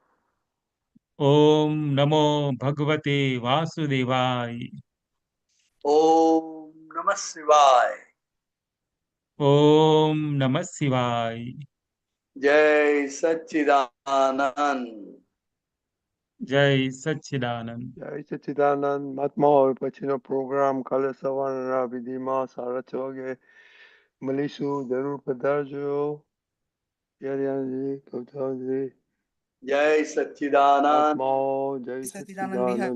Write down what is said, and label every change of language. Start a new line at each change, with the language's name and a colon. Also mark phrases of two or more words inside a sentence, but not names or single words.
Sanskrit: ओम नमो भगवते वासुदेवाय ओम नमः शिवाय ओम नमः शिवाय
Hindi: जय सच्चिदानंद जय सच्चिदानंद
Gujarati: જય સચ્ચિદાનંદ મહાત્મા. હવે પછીનો પ્રોગ્રામ કાલે સવારના વિધિમાં 6:30 વાગે મળીશું. જરૂર પધારજો. યારિયાનજી, કૌથાજી,
Hindi: जय सच्चिदानंद
Gujarati: મહાત્માઓ, જય સચ્ચિદાનંદ સચ્ચિદાનંદ.